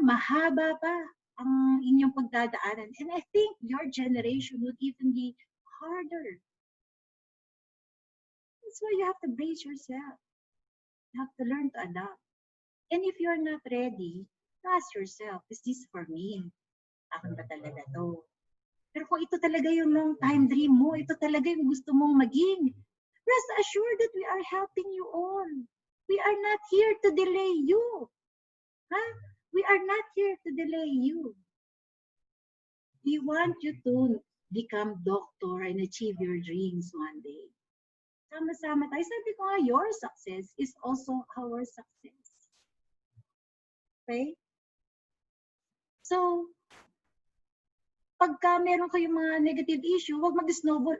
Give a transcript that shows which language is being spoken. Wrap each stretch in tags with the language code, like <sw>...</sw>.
<tl>Mahaba pa ang inyong pagdadaanan.</tl> <en>And I think your generation would even be harder. That's why you have to brace yourself. You have to learn to adapt. And if you're not ready, ask yourself, is this for me?</en> <tl>Akin ba talaga to? Pero kung ito talaga yung long time dream mo, ito talaga yung gusto mong maging,</tl> <en>rest assured that we are helping you all. We are not here to delay you. Huh? We are not here to delay you. We want you to become doctor and achieve your dreams one day.</en> <tl>Sama-sama tayo. Sabi ko nga,</tl> <en>your success is also our success. Okay?</en> <tl>So, pagka meron kayong mga negative issue, huwag mag-snowball.</tl>